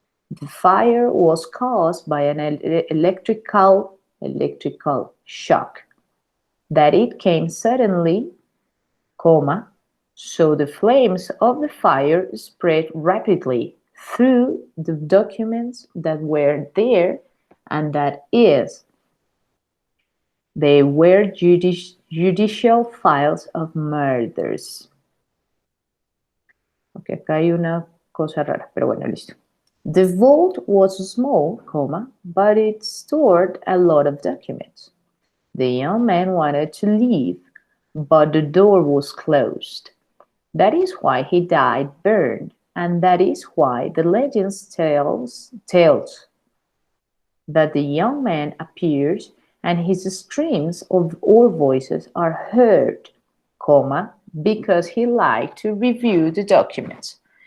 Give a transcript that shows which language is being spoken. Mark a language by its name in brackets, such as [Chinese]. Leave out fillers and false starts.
[English] The fire was caused by an electrical shock, that it came suddenly, comma, so the flames of the fire spread rapidly through the documents that were there, and that is, they were judicial files of murders. [Spanish] Ok, acá hay una cosa rara, pero bueno, listo. [English] The vault was small, comma, but it stored a lot of documents. The young man wanted to leave, but the door was closed. That is why he died burned, and that is why the legend tells that the young man appears and his screams or voices are heard, comma, because he liked to review the documents.